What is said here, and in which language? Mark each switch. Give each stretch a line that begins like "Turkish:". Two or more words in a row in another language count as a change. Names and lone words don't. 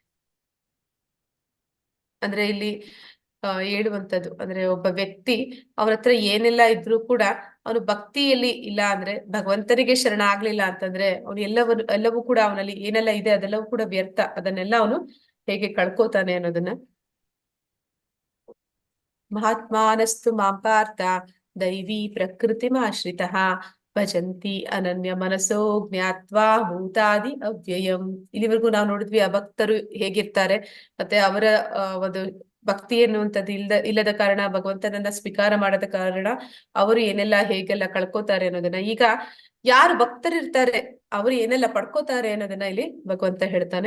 Kannada: ಅಂದ್ರೆ ಇಲ್ಲಿ ಹೇಳುವಂಥದ್ದು ಅಂದ್ರೆ ಒಬ್ಬ ವ್ಯಕ್ತಿ ಅವನ ಹತ್ರ ಏನೆಲ್ಲ ಇದ್ರೂ ಕೂಡ ಅವನು ಭಕ್ತಿಯಲ್ಲಿ ಇಲ್ಲ ಅಂದ್ರೆ, ಭಗವಂತನಿಗೆ ಶರಣ ಆಗ್ಲಿಲ್ಲ ಅಂತಂದ್ರೆ ಅವನು ಎಲ್ಲವೂ ಕೂಡ ಅವನಲ್ಲಿ ಏನೆಲ್ಲ ಇದೆ ಅದೆಲ್ಲವೂ ಕೂಡ ವ್ಯರ್ಥ. ಅದನ್ನೆಲ್ಲ ಅವನು ಹೇಗೆ ಕಳ್ಕೋತಾನೆ ಅನ್ನೋದನ್ನ
Sanskrit: ಮಹಾತ್ಮಾನಸ್ತು ಮಾಂ ಪಾರ್ಥ ದೈವಿ ಪ್ರಕೃತಿಮಾಶ್ರಿತಃ ಭಜಂತಿ ಅನನ್ಯ ಮನಸೋ ಜ್ಞಾತ್ವಾ ಭೂತಾದಿ ಅವ್ಯಯಂ.
Kannada: ಇಲ್ಲಿವರೆಗೂ ನಾವು ನೋಡಿದ್ವಿ ಆ ಭಕ್ತರು ಹೇಗಿರ್ತಾರೆ, ಮತ್ತೆ ಅವರ ಒಂದು ಭಕ್ತಿ ಎನ್ನುವಂಥದ್ದು ಇಲ್ಲದ ಕಾರಣ, ಭಗವಂತನನ್ನ ಸ್ವೀಕಾರ ಮಾಡದ ಕಾರಣ ಅವರು ಏನೆಲ್ಲ ಹೇಗೆಲ್ಲ ಕಳ್ಕೋತಾರೆ ಅನ್ನೋದನ್ನ. ಈಗ ಯಾರು ಭಕ್ತರಿರ್ತಾರೆ ಅವರು ಏನೆಲ್ಲ ಪಡ್ಕೋತಾರೆ ಅನ್ನೋದನ್ನ ಇಲ್ಲಿ ಭಗವಂತ ಹೇಳ್ತಾನೆ.